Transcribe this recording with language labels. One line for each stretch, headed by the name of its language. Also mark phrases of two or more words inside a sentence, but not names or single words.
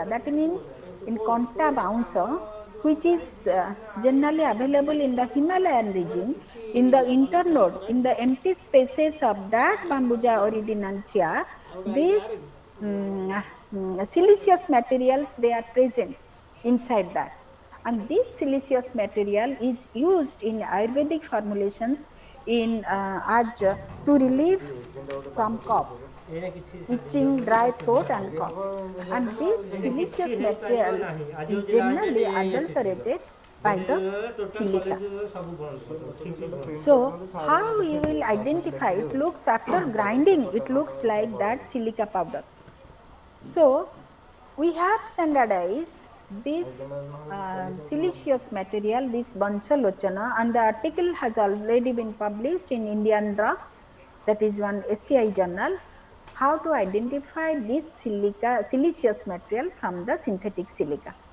English: That means in Conta bouncer, which is generally available in the Himalayan region, in the internode, in the empty spaces of that Bambuja originancia, these siliceous materials, they are present inside that, and this siliceous material is used in Ayurvedic formulations in as to relieve from cough.
Odia: ଏଇନା କିଛି
English: itching, dry throat and cough. And this
Odia: ଏଇନା କିଛି
English: siliceous
Odia: ହେଇପାରିବ
English: material
Odia: ନାହିଁ ଆଜି
English: is
Odia: ଯଦି ଲାଷ୍ଟ
English: generally
Odia: ଡେଟ୍ ଏଇ ଆସିଯିବ
English: adulterated by
Odia: ଯଦି
English: the
Odia: ଟୋଟାଲ
English: silica.
Odia: କଲେଜ ସବୁ ବନ୍ଦ କରିଦେବ ଠିକ୍ ବନ୍ଦ
English: So how you will identify it? Looks after grinding, it looks like that silica powder. So we have standardized this siliceous material, this Bansalochana, and the article has already been published in Indian Drugs, that is one SCI journal, how to identify this siliceous material from the synthetic silica.